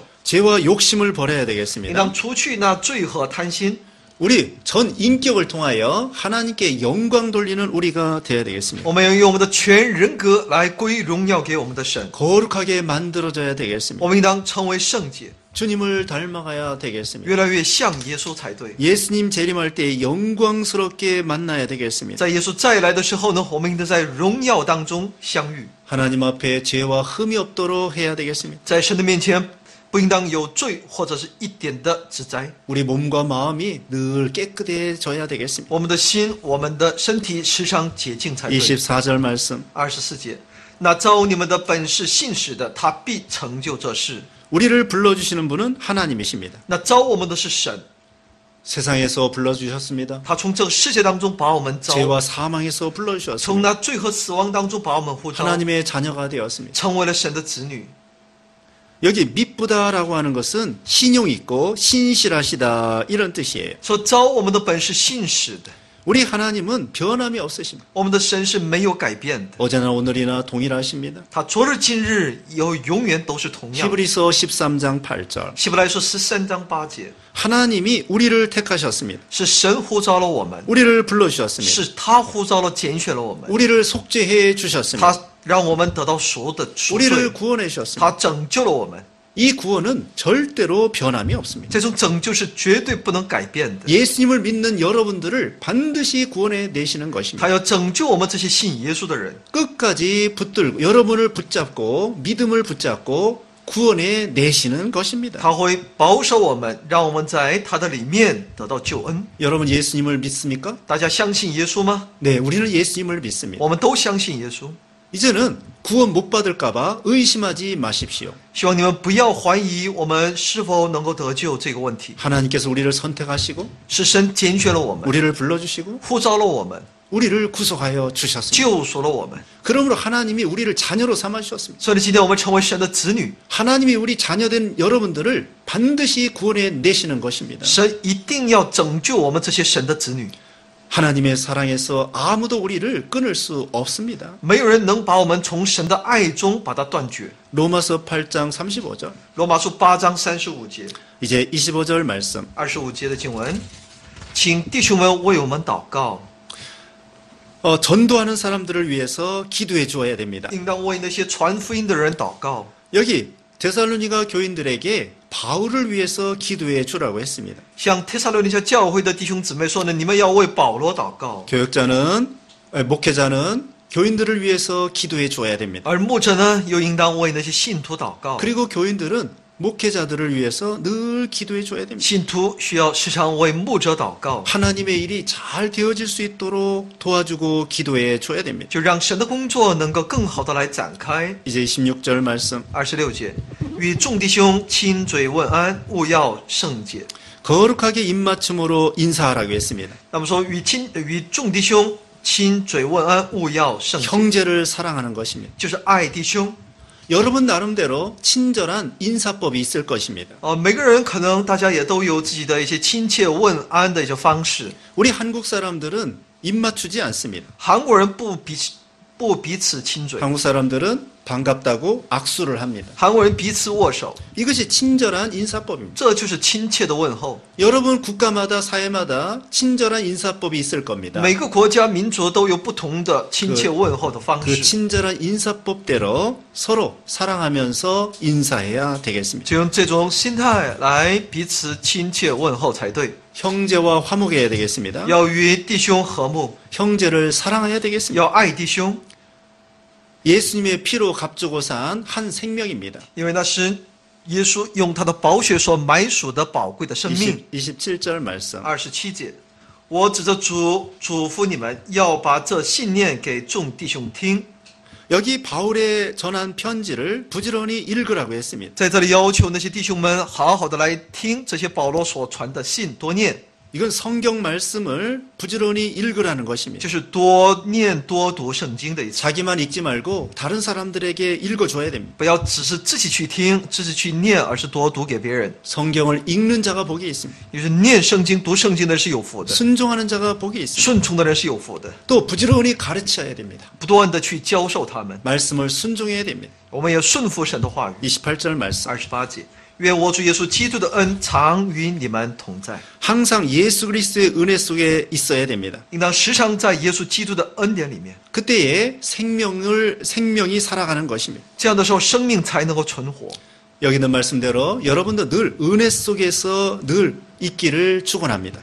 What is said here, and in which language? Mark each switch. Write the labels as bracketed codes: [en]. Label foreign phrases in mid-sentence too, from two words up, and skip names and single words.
[ko] 죄와 욕심을 버려야 [zh] 应 [ko] 되겠습니다. [zh] 当除去那罪和贪心。 [ko] 우리 전 인격을 통하여 하나님께 영광 돌리는 우리가 되어야 되겠습니다. [zh] 我们要用我们的全人格来归荣耀给我们的神， [ko] 거룩하게 만들어져야 되겠습니다. [zh] 我们应当成为圣洁， [ko] 주님을 닮아가야 되겠습니다. [zh] 越来越像耶稣才对。 [ko] 예수님 재림할 때 영광스럽게 만나야 되겠습니다. [zh] 在耶稣再来的时候呢，我们应当在荣耀当中相遇， [ko] 하나님 앞에 죄와 흠이 없도록 해야 되겠습니다. [zh] 在神的面前不应当有罪或者是一点的指摘。 [ko] 우리 몸과 마음이 늘 깨끗해져야 되겠습니다. [zh] 我们的心、我们的身体时常洁净才对。 [ko] 24절 말씀. [zh] 24 节，那招你们的本是信使的，他必成就这事。 [ko] 우리를 불러주시는 분은 하나님이십니다. [zh] 那招我们的是神， [ko] 세상에서 불러주셨습니다. [zh] 他从这个世界当中把我们招， [ko] 죄와 사망에서 [zh] 从 [ko] 불러주셨습니다. [zh] 那罪和死亡当中把我们呼召， [ko] 하나님의 자녀가 되었습니다. [zh] 成为了神的子女。 [ko] 여기 믿부다라고 하는 것은 신용 있고 신실하시다 이런 뜻이에요. [zh] 说招我们的本是信使的， [ko] 우리 하나님은 변함이 없으십니다. [zh] 我们的神是没有改变的， [ko] 어제나 오늘이나 동일하십니다. [zh] 他昨日今日永远都是同样。 [ko] 히브리서 13장 8절. [zh] 希伯来说13章8节， [ko] 하나님이 우리를 택하셨습니다. [zh] 是神呼召了我们， [ko] 우리를 불러주셨습니다. [zh] 是他呼召了拣选了我们， [ko] 우리를 속죄해 주셨습니다. [zh] 他让我们得到所有的赎 [ko] 우리를 [zh] 罪， [ko] 구원해 주셨습니다. [zh] 他拯救了我们。 [ko] 이 구원은 절대로 변함이 없습니다. [zh] 这种拯救是绝对不能改变的。 [ko] 예수님을 믿는 여러분들을 반드시 구원해 내시는 것입니다. [zh] 他要拯救我们这些信耶稣的人， [ko] 끝까지 붙들고 여러분을 붙잡고 믿음을 붙잡고 구원해 내시는 것입니다. [zh] 他会保守我们，让我们在他的里面得到救恩。 [ko] 여러분 예수님을 믿습니까? [zh] 大家相信耶稣吗？ [ko] 네, 우리는 예수님을 믿습니다. [zh] 我们都相信耶稣。 [ko] 이제는 구원 못 받을까봐 의심하지 마십시오. [zh] 希望你们不要怀疑我们是否能够得救这个问题。 [ko] 하나님께서 우리를 선택하시고 [zh] 是神拣选了我们， [ko] 우리를 불러주시고 [zh] 呼召了我们， [ko] 우리를 구속하여 주셨습니다. [zh] 救赎了我们。 [ko] 그러므로 하나님이 우리를 자녀로 삼아주셨습니다. [zh] 所以今天我们成为神的子女， [ko] 하나님이 우리 자녀된 여러분들을 반드시 구원해 내시는 것입니다. [zh] 神一定要拯救我们这些神的子女。 [ko] 하나님의 사랑에서 아무도 우리를 끊을 수 없습니다. [zh] 没有人能把我们从神的爱中把它断绝。 [ko] 로마서 8장 35절 [zh] 罗马书8章35节、 [ko] 이제 25절 말씀 [zh] 25 节的经文，请弟兄们为我们祷告， [ko] 전도하는 사람들을 위해서 기도해 주어야 됩니다. [zh] 应当为那些传福音的人祷告。 [ko] 여기 데살로니가 교인들에게 바울을 위해서 기도해 주라고 했습니다. [zh] 向帖撒罗尼迦教会的弟兄姊妹说呢，你们要为保罗祷告， [ko] 목회자는 교인들을 위해서 기도해 주어야 됩니다. [zh] 而牧者呢，又应当为那些信徒祷告。 [ko] 그리고 교인들은 목회자들을 위해서 늘 기도해 줘야 됩니다. [zh] 信徒需要时常为牧者祷告， [ko] 하나님의 일이 잘 되어질 수 있도록 도와주고 기도해 줘야 됩니다. [zh] 就让神的工作能够更好的来展开。 [ko] 이제 26절 말씀 [zh] 26 节，与众弟兄亲嘴问安，务要圣洁。 [ko] 거룩하게 입맞춤으로 인사하라고 했습니다. [zh] 那么说，与众弟兄亲嘴问安，务要圣洁， [ko] 형제를 사랑하는 것입니다. [zh] 就是爱弟兄。 [ko] 여러분 나름대로 친절한 인사법이 있을 것입니다. [zh] 每个人可能大家也都有自己的一些亲切问安的一些方式。 [ko] 우리 한국 사람들은 입맞추지 않습니다. [zh] 韩国人不彼此亲嘴， [ko] 한국 사람들은 반갑다고 악수를 합니다. [zh] 韩国人彼此握手， [ko] 이것이 친절한 인사법입니다. [zh] 这就是亲切的问候。 [ko] 여러분 국가마다 사회마다 친절한 인사법이 있을 겁니다. [zh] 每个国家民族都有不同的亲切问候的方 [ko] 그 [zh] 式， [ko] 친절한 인사법대로 서로 사랑하면서 인사해야 되겠습니다. [zh] 就用这种心态来彼此亲切问候才对。 [ko] 형제와 화목해야 되겠습니다. [zh] 要与弟兄和睦， [ko] 형제를 사랑해야 되겠습니다. [zh] 要爱弟兄， [ko] 예수님의 피로 값주고 산 한 생명입니다. [zh] 因为那是耶稣用他的宝血所买赎的宝贵的生命。 [ko] 27절 말씀. [zh] 27 节，我指着主嘱咐你们，要把这信念给众弟兄听。 [ko] 여기 바울의 전한 편지를 부지런히 읽으라고 했습니다. [zh] 在这里要求那些弟兄们好好的来听这些保罗所传的信，多念， [ko] 이건 성경 말씀을 부지런히 읽으라는 것입니다. [zh] 就是多念多读圣经的意思。 [ko] 자기만 읽지 말고 다른 사람들에게 읽어줘야 됩니다. [zh] 不要只是自己去听，自己去念，而是多读给别人。 [ko] 성경을 읽는 자가 복이 있습니다. [zh] 就是念圣经、读圣经的人是有福的， [ko] 순종하는 자가 복이 있습니다. [zh] 顺从的人是有福的。 [ko] 또 부지런히 가르쳐야 됩니다. [zh] 不断的去教授他们， [ko] 말씀을 순종해야 됩니다. [zh] 我们也顺服神的话语。 [ko] 28절 말씀. [zh] 28 节，愿我主耶稣基督的恩常与你们同在。 [ko] 항상 예수 그리스도의 은혜 속에 있어야 됩니다. [zh] 应当时常在耶稣基督的恩典里面， [ko] 그때에 생명이 살아가는 것입니다. [zh] 这样的时候生命才能够存活。 [ko] 여기 있는 말씀대로 여러분도 늘 은혜 속에서 늘 있기를 축원합니다.